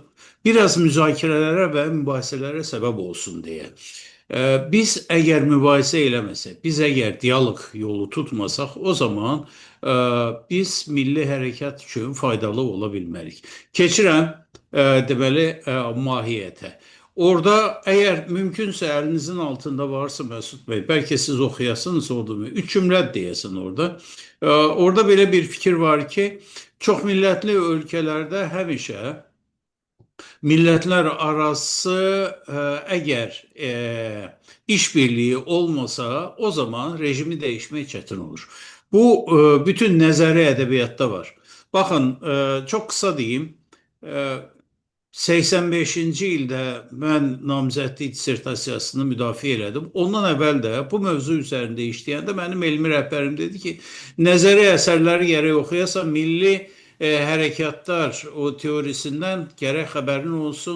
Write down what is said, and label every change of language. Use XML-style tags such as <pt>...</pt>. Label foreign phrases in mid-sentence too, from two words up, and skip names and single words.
<az>Biraz müzakirələrə və mübahisələrə səbəb olsun deyə. Biz əgər mübahisə eləməsək, biz əgər dialoq yolu tutmasaq, o zaman biz milli hərəkat üçün faydalı ola bilmərik. Keçirəm deməli mahiyyətə.</az> <tr>Orada eğer mümkünse elinizin altında varsa Mesut Bey, belki siz okuyasınız orada üç cümle diyesin orada. Orada böyle bir fikir var ki çok milletli ülkelerde həmişə milletler arası eğer işbirliği olmasa o zaman rejimi değişmek çetin olur.</tr> <az>Bu bütün nəzəri edebiyatta var.</az> <tr>Bakın çok kısa diyeyim. E,</tr> <az>85-ci ildə mən namizədlik dissertasiyasını müdafiə elədim. Ondan əvvəl də bu mövzu üzərində işləyəndə mənim elmi rəhbərim dedi ki, nəzəri əsərləri gərək oxuyasan, milli hərəkatlar o teorisindən gərək xəbərin olsun.</az>